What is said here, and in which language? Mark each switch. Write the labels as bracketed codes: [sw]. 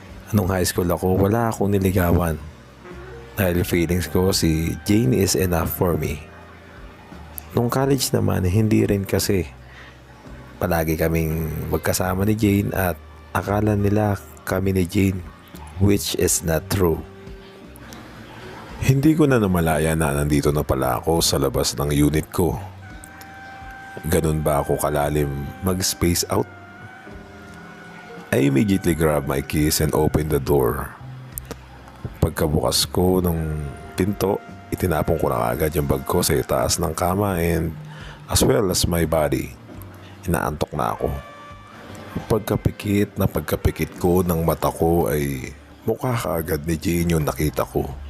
[tl] Anong high school ako, wala akong niligawan. Dahil feelings ko si Jane [en] is enough for me. [tl] Nung college naman, hindi rin kasi. palagi kaming magkasama ni Jane at akala nila kami ni Jane, which is not true. Hindi ko na namalaya na nandito na pala ako sa labas ng unit ko. Ganun ba ako kalalim mag-space out? [en] I immediately grabbed my keys and opened the door. [tl] Pagkabukas ko ng pinto, itinapon ko na agad yung bag ko sa itaas ng kama [en] and as well as my body. [tl] Inaantok na ako. Pagkapikit ko ng mata ko ay mukha kaagad ni Jane yung nakita ko.